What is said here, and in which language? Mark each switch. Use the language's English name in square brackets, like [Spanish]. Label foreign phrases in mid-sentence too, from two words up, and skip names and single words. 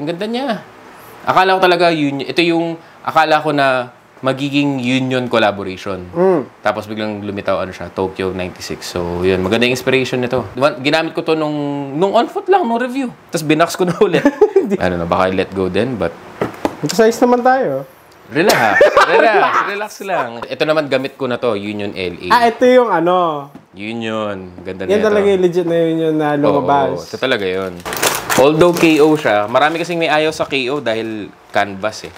[Filipino] Ang ganda niya. Akala ko talaga Union. Ito yung akala ko na magiging Union collaboration. Tapos biglang lumitaw siya, Tokyo 96. So, yun. Maganda yung inspiration nito. Ginamit ko to nung on foot lang, nung review. Tapos binax ko na ulit. Baka [English] let go [Filipino] din, but Mag-size naman tayo. Relax lang. Ito naman gamit ko na to, Union LA. Ito yung ano. Union. Ganda na Yan ito. talaga yung legit na yun na lumabas. Oo, ito talaga yun. Although KO siya, marami kasing may ayaw sa KO dahil canvas eh.